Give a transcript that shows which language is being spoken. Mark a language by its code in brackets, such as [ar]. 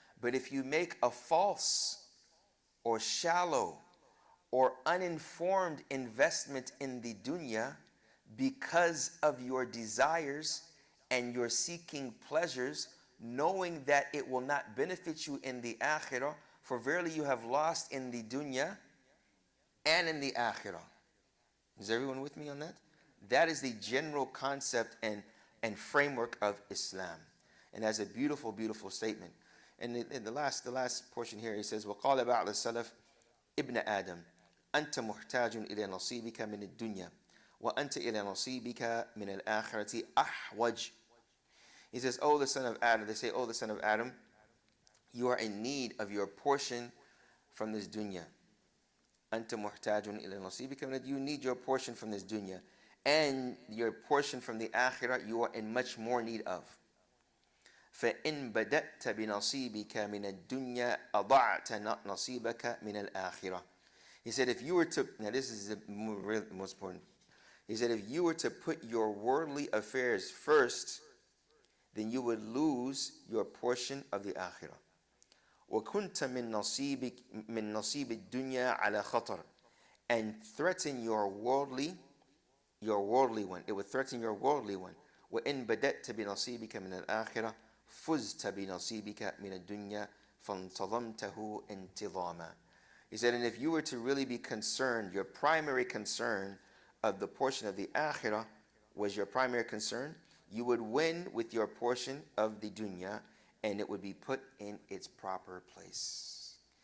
[en] But if you make a false or shallow or uninformed investment in the dunya because of your desires and your seeking pleasures, knowing that it will not benefit you in the akhirah, for verily you have lost in the dunya and in the akhirah. Is everyone with me on that? That is the general concept and framework of Islam. And that's a beautiful, beautiful statement. And in the last portion here, he says, [ar] وَقَالَ بَعْضَ السَّلَفِ ابْنَ آدَمَ أنت محتاج إلى نصيبك من الدنيا وأنت إلى نصيبك من الآخرة أحوج. [en] He says, "Oh, the son of Adam." They say, "Oh, the son of Adam, you are in need of your portion from this dunya. [ar] أنت محتاج إلى نصيبك من الدنيا. [en] You need your portion from this dunya, and your portion from the akhirah you are in much more need of. [ar] فإن بدأت بنصيبك من الدنيا أضعت نصيبك من الآخرة." [en] He said, if you were to, now this is the most important. He said, if you were to put your worldly affairs first, then you would lose your portion of the akhirah. [ar] وَكُنْتَ مِن نَصِيبِ الدُّنْيَا عَلَى خَطَرٍ. [en] And threaten your worldly your worldly one. It would threaten your worldly one. [ar] وَإِن بَدَأْتَ بِنَصِيبِكَ مِنَ الْآخِرَةِ فُزْتَ بِنَصِيبِكَ مِنَ الدُّنْيَا فَانْتَظَمْتَهُ انْتِظَامًا. [en] He said, and if you were to really be concerned, your primary concern of the portion of the akhirah was your primary concern, you would win with your portion of the dunya, and it would be put in its proper place.